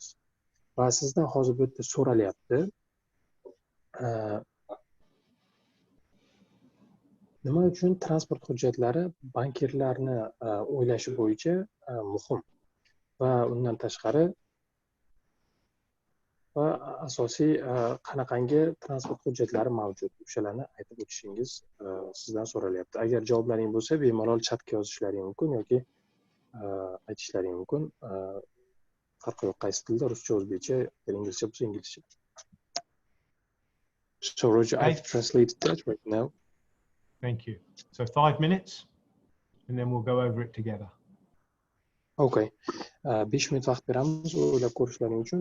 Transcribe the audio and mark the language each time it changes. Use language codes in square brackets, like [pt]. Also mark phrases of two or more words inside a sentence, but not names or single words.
[uz] Va sizdan hozir bu yerda so'ralyapti, nima uchun transport hujjatlari bankirlarni o'ylashi bo'yicha muhim va undan tashqari va asosiy qanaqangi transport hujjatlari mavjud, o'shalarni aytib o'tishingiz sizdan so'ralyapti. Agar javoblaring bo'lsa, bemalol chatga yozishlaring mumkin yoki aytishlaring mumkin. Farqi yo'q, qaysi tilda, ruscha, o'zbekcha, inglizcha bo'lsa inglizcha. [en] So Roger, I've translated that right now. Thank you. So 5 minutes. and then we'll go over it together. Okay. [uz] 5 minut vaqt beramiz o'ylab ko'rishlaring uchun.